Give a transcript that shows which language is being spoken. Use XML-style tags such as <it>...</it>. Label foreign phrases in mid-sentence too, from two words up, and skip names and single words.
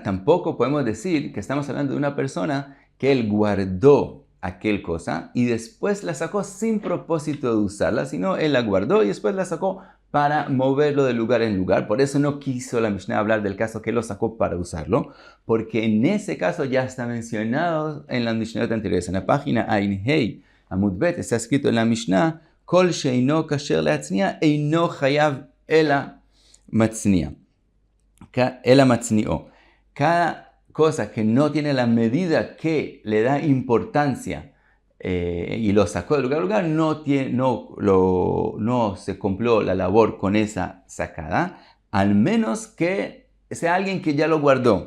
<es>Tampoco podemos decir que estamos hablando de una persona que él guardó aquel cosa y después la sacó sin propósito de usarla, sino él la guardó y después la sacó para moverlo de lugar en lugar. Por eso no quiso la Mishnah hablar del caso que lo sacó para usarlo, porque en ese caso ya está mencionado en la Mishnah anteriores. En la página Ain Hei Amud Bet está escrito en la Mishnah,</es> <he>כל שאינו כשר להצניע אינו חייב אלא מצניעו. אלא מצניעו.</he> <es>Cada cosa que no tiene la medida que le da importancia y lo sacó de lugar a lugar, no se cumplió la labor con esa sacada, al menos que sea alguien que ya lo guardó.</es>